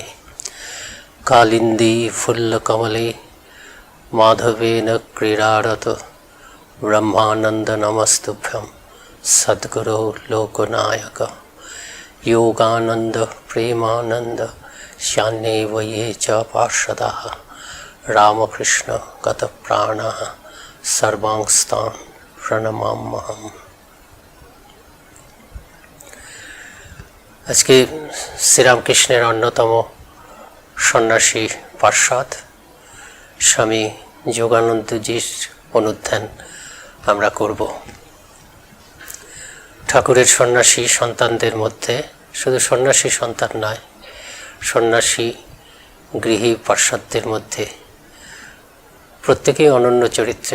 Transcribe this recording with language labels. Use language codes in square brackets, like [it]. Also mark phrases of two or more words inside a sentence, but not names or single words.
[sa] कालिन्दी फुल्लकमले माधवेन क्रीडारत ब्रह्मानन्द नमस्तुभ्यं सद्गुरो लोकनायक। योगानन्द प्रेमानन्द श्यान्येव ये च पार्षदाः रामकृष्ण गतप्राणाः सर्वांस्तान् प्रणमाम्यहम्। [bn] আজকে শ্রীরামকৃষ্ণের অন্যতম সন্ন্যাসী পার্ষদ স্বামী যোগানন্দজির অনুধ্যান আমরা করব। ঠাকুরের সন্ন্যাসী সন্তানদের মধ্যে শুধু সন্ন্যাসী সন্তান নয়, সন্ন্যাসী গৃহী পার্ষদদের মধ্যে প্রত্যেকেই অনন্য চরিত্রের।